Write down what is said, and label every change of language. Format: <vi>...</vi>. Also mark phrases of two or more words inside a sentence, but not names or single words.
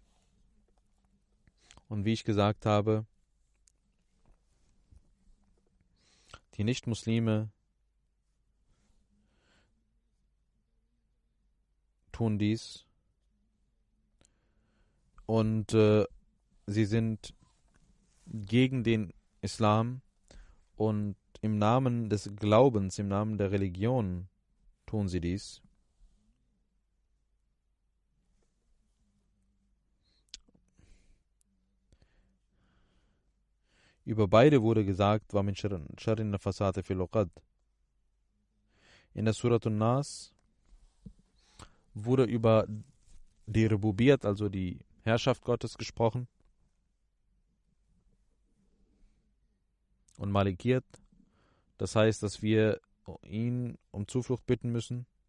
<de>Und wie ich gesagt habe, die Nicht-Muslime tun dies und sie sind gegen den Islam und im Namen des Glaubens, im Namen der Religion tun sie dies. Über beide wurde gesagt,</de> <ar>ومن شر النفاثات في العقد.</ar> <de>In der Surat an-Nas wurde über die Rububiyat, also die Herrschaft Gottes, gesprochen. Und Malikiyat, das heißt, dass wir ihn um Zuflucht bitten müssen.</de>